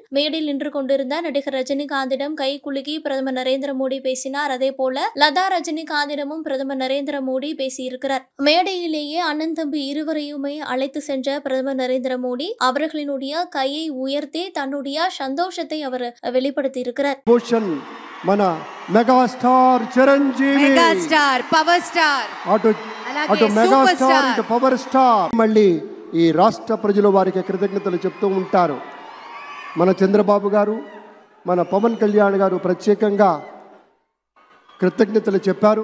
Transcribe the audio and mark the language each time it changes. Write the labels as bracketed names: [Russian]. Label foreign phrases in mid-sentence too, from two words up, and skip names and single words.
[Tamil] மேடையில் நின்று கொண்டிருந்த நடிகர் ரஜினிகாந்திடம் கை குலுக்கி பிரதமர் நரேந்திர மோடி பேசினார். அதே போல லதா ரஜினிகாந்திடமும் பிரதமர் நரேந்திர மோடி பேசியிருக்கிறார். மேடையிலேயே அண்ணன் தம்பி இருவரையுமே அழைத்து சென்ற பிரதமர் நரேந்திர மோடி அவர்களினுடைய கையை உயர்த்தி தன்னுடைய சந்தோஷத்தை அவர் வெளிப்படுத்தி இருக்கிறார். [Telugu] భూషణ్ మన మెగాస్టార్ చిరంజీవి మెగాస్టార్ పవర్ స్టార్ అటు మెగాస్టార్ ఇటు పవర్ స్టార్. మళ్ళీ ఈ రాష్ట్ర ప్రజలు వారికి కృతజ్ఞతలు చెప్తూ ఉంటారు. మన చంద్రబాబు గారు మన పవన్ కళ్యాణ్ గారు ప్రత్యేకంగా కృతజ్ఞతలు చెప్పారు.